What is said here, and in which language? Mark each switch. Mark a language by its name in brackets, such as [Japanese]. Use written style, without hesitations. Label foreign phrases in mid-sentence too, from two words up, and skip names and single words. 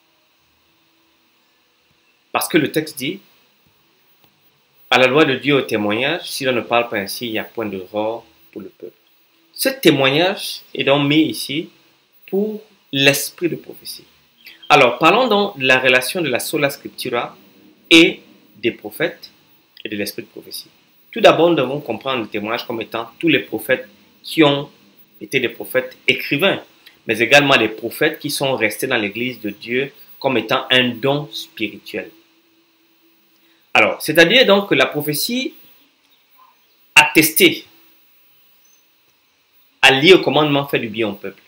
[French] Parce que le texte dit, à la loi de Dieu au témoignage, si l'on ne parle pas ainsi, il n'y a point de roi pour le peuple. Ce témoignage est donc mis ici pour l'esprit de prophétie. Alors, parlons donc de la relation de la sola scriptura et des prophètes et de l'esprit de prophétie. Tout d'abord, nous devons comprendre le témoignage comme étant tous les prophètes qui ont été des prophètes écrivains, mais également des prophètes qui sont restés dans l'église de Dieu comme étant un don spirituel. Alors, c'est-à-dire donc que la prophétie attestée à lier au commandement fait du bien au peuple.